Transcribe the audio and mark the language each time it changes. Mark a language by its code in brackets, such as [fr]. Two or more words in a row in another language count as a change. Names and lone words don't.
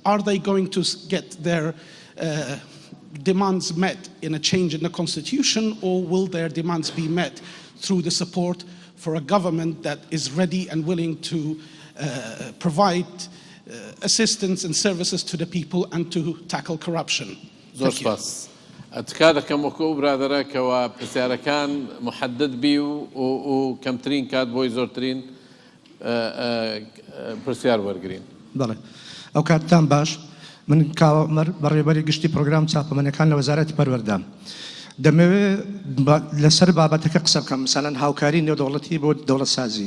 [en] Are they going to get their demands met in a change in the constitution, or will their demands be met through the support for a government that is ready and willing to provide assistance and services to the people and to tackle corruption? [ckb] زۆر سپاس. کاتەکەم وەکو برادەرەکەوە پرسیارەکان محدد بی و کەمترین کات بۆی زۆرترین پرسیار وەرگرین. بەڵێ ئەو کاتتان باش. من کاوەمەر بەڕێوەبەری گشتی پرۆگرام چاپەمەنەکان لە وەزارەتی پەروەردە دەمەوێت لەسەر بابەتەکە قسە بکەم، مەسەڵەن هاوکاری نێودەوڵەتی بۆ دەوڵەتسازی.